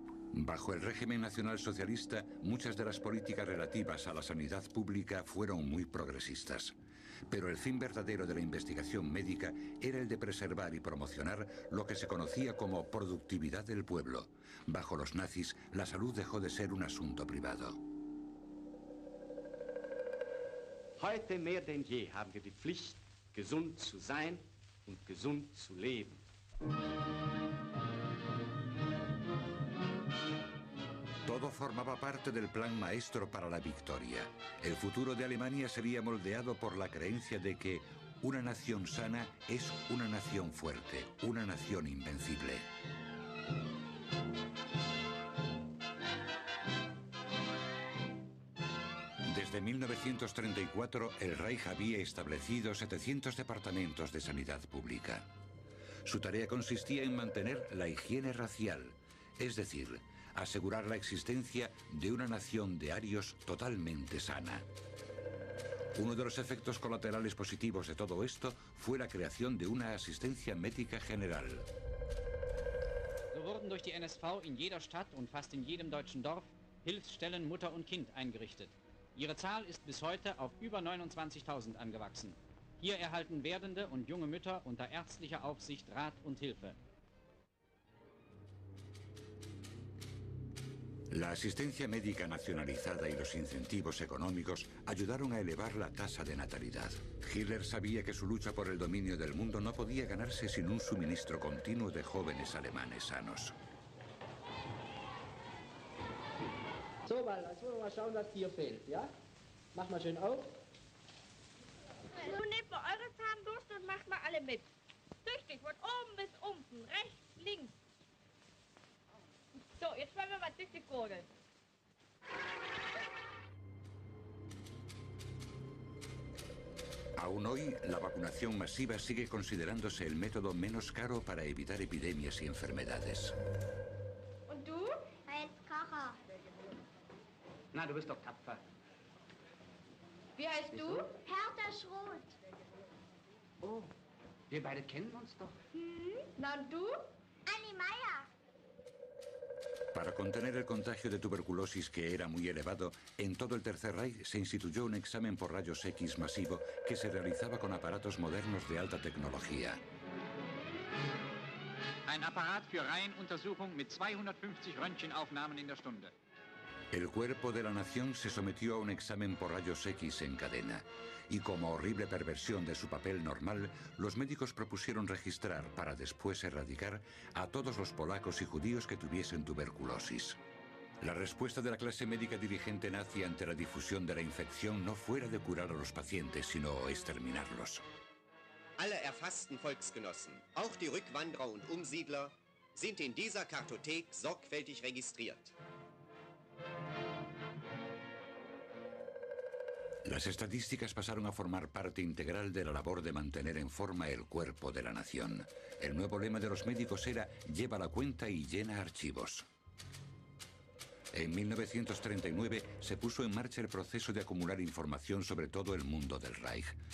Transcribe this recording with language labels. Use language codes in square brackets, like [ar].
[es] Bajo el régimen nacionalsocialista, muchas de las políticas relativas a la sanidad pública fueron muy progresistas. Pero el fin verdadero de la investigación médica era el de preservar y promocionar lo que se conocía como productividad del pueblo. Bajo los nazis, la salud dejó de ser un asunto privado. [de] Heute mehr denn je haben wir die Pflicht, gesund zu sein und gesund zu leben. [es] Todo formaba parte del plan maestro para la victoria. El futuro de Alemania sería moldeado por la creencia de que Una nación sana es una nación fuerte, una nación invencible. Desde 1934, el Reich había establecido 700 departamentos de sanidad pública. Su tarea consistía en mantener la higiene racial, es decir, asegurar la existencia de una nación de arios totalmente sana. Uno de los efectos colaterales positivos de todo esto fue la creación de una asistencia médica general. [de] So wurden durch die NSV in jeder Stadt und fast in jedem deutschen Dorf Hilfsstellen Mutter und Kind eingerichtet. Ihre Zahl ist bis heute auf über 29.000 angewachsen. Hier erhalten werdende und junge Mütter unter ärztlicher Aufsicht Rat und Hilfe. [es] La asistencia médica nacionalizada y los incentivos económicos ayudaron a elevar la tasa de natalidad. Hitler sabía que su lucha por el dominio del mundo no podía ganarse sin un suministro continuo de jóvenes alemanes sanos. [de] So, weil jetzt wollen wir mal schauen, was hier fehlt, ja? Mach mal schön auf. Nun nehmt mal eure Zahnbürste und macht mal alle mit. Tüchtig, von oben bis unten, rechts, links. So, jetzt wollen wir mal tüchtig gurgeln. [es] Aún hoy, la vacunación masiva sigue considerándose el método menos caro para evitar epidemias y enfermedades. [de] Und du? Heinz Kocher. Na, du bist doch tapfer. Wie heißt du? Hertha Schroth. Oh, wir beide kennen uns doch. Na und du? Annie Meier. [es] Para contener el contagio de tuberculosis, que era muy elevado, en todo el Tercer Reich se instituyó un examen por rayos X masivo que se realizaba con aparatos modernos de alta tecnología. [de] Ein Apparat für Reihenuntersuchung mit 250 Röntgenaufnahmen in der Stunde. [es] El cuerpo de la nación se sometió a un examen por rayos X en cadena. Y como horrible perversión de su papel normal, los médicos propusieron registrar para después erradicar a todos los polacos y judíos que tuviesen tuberculosis. La respuesta de la clase médica dirigente nazi ante la difusión de la infección no fuera de curar a los pacientes, sino exterminarlos. [de] Alle erfassten Volksgenossen, auch die Rückwanderer und Umsiedler, sind in dieser Kartothek sorgfältig registriert. [es] Las estadísticas pasaron a formar parte integral de la labor de mantener en forma el cuerpo de la nación. El nuevo lema de los médicos era «Lleva la cuenta y llena archivos». En 1939 se puso en marcha el proceso de acumular información sobre todo el mundo del Reich.